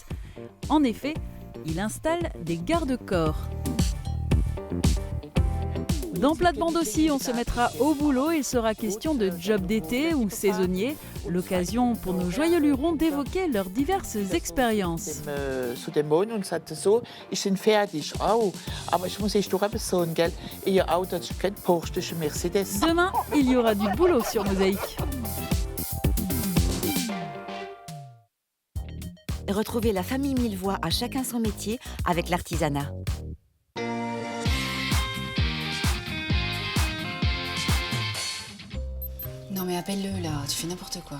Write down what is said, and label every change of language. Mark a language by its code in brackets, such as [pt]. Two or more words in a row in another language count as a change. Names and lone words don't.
[fr] En effet, il installe des garde-corps. Dans Plate-Bande aussi, on se mettra au boulot. Il sera question de job d'été ou saisonnier. L'occasion pour nos joyeux lurons d'évoquer leurs diverses expériences. [de] Zu dem Mond und sagte so, ich bin fertig. Oh, aber ich muss echt noch etwas sagen, gell? Ihr Auto ist kein Porsche, [fr] c'est Mercedes. Demain, il y aura du boulot sur Mosaïque. Retrouvez la famille Millevoye à chacun son métier avec l'artisanat. Non mais appelle-le là, tu fais n'importe quoi.